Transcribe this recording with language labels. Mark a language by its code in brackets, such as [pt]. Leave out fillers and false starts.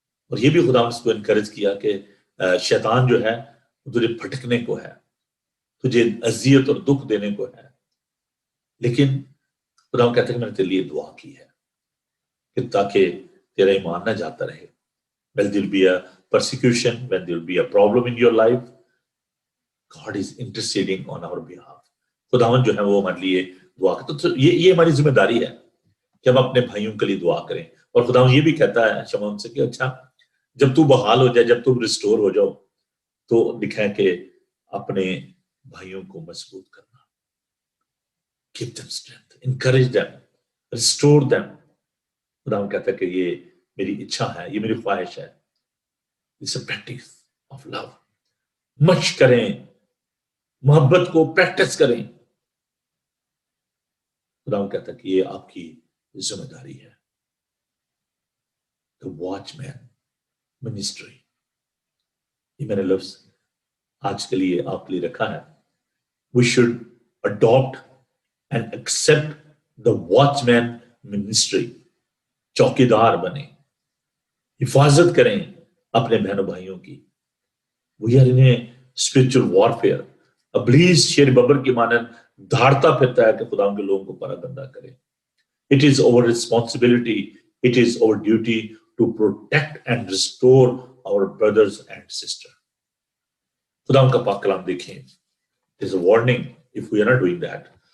[ur] اور یہ بھی خدا اس کو انکریج کیا کہ شیطان جو ہے وہ تجھے پھٹکنے کو ہے، تجھے اذیت اور دکھ دینے کو ہے، لیکن خدا کہتے ہیں کہ میں نے تیرے لیے دعا کی ہے کہ تاکہ تیرا ایمان نہ جاتا رہے. [en] When there will be a persecution, when there will be a problem in your life, God is interceding on our behalf. [ur] خداوند جو ہے وہ ہمارے لیے دعا کرتا. تو یہ ہماری ذمہ داری ہے کہ ہم اپنے بھائیوں کے لیے دعا کریں. اور خداوند یہ بھی کہتا ہے شمعون سے کہ اچھا جب تو بحال ہو جائے، جب تم ریسٹور ہو جاؤ، تو لکھا ہے کہ اپنے بھائیوں کو مضبوط کرنا. [en] Give them strength, encourage them, restore them. [ur] خداوند کہتا ہے کہ یہ میری اچھا ہے، یہ میری خواہش ہے. [en] It's a practice of love. [ur] مشق کریں، محبت کو پریکٹس کریں. خداوند کہتا ہے کہ یہ آپ کی ذمہ داری ہے. [en] The watchman. ministry. [ur] یہ میں نے لفظ آج کے لیے آپ کے لیے رکھا ہے. [en] We should adopt and accept the watchman ministry. [ur] چوکیدار بنے, حفاظت کریں اپنے بہنوں بھائیوں کی. [en] We are in a spiritual warfare. [ur] ابلیس شیر ببر کی مانند دھاڑتا پھرتا ہے کہ خدا کے لوگوں کو پراگندہ کرے. [en] It is our responsibility, it is our duty to protect and restore our brothers and sisters. [ur] خدا کا پاک کلام دیکھیں. [en] It is a warning if we are not doing that.